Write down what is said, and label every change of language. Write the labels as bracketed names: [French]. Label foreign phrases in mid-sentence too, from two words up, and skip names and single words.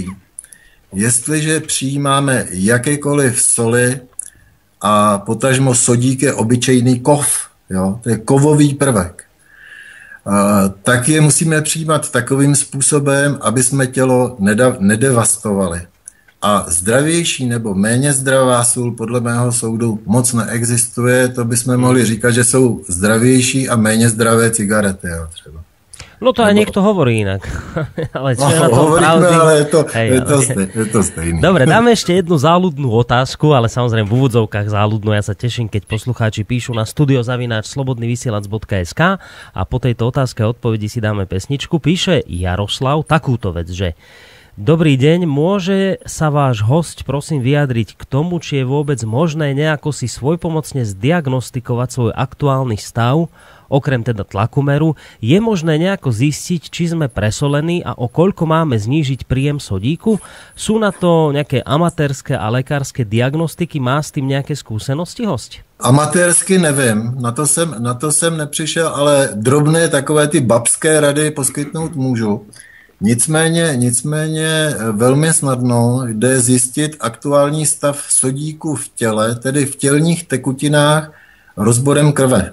[Czech] Jestliže přijímáme jakékoliv soli a potažmo sodík je obyčejný kov, jo, to je kovový prvek, tak je musíme přijímat takovým způsobem, aby jsme tělo nedevastovali. A zdravější nebo méně zdravá sůl podle mého soudu moc neexistuje, to bychom mohli říkat, že jsou zdravější a méně zdravé cigarety, jo, třeba. [Slovak] No to aj niekto hovorí inak. Ale čo je na tom pravdy? [Czech] Ale je to stejný. [Slovak] Dobre, dáme ešte jednu záľudnú otázku, ale samozrejme v úvodzovkách záľudnú. Ja sa teším, keď poslucháči píšu na studio@slobodnyvysielac.sk a po tejto otázke a odpovedi si dáme pesničku. Píše Jaroslav takúto vec, že Dobrý deň, môže sa váš hosť prosím vyjadriť k tomu, či je vôbec možné nejako si svojpomocne zdiagnostikovať svoj aktuálny stav, okrem teda tlakomeru, je možné nejako zistiť, či sme presolení a o koľko máme znížiť príjem sodíku? Sú na to nejaké amatérske a lekárske diagnostiky? Má s tým nejaké skúsenosti hosť? [Czech] Amatérsky nevím, na to jsem nepřišel, ale drobné takové ty babské rady poskytnout můžu. Nicméně velmi snadno jde zjistit aktuální stav sodíku v těle, tedy v tělních tekutinách rozborem krve.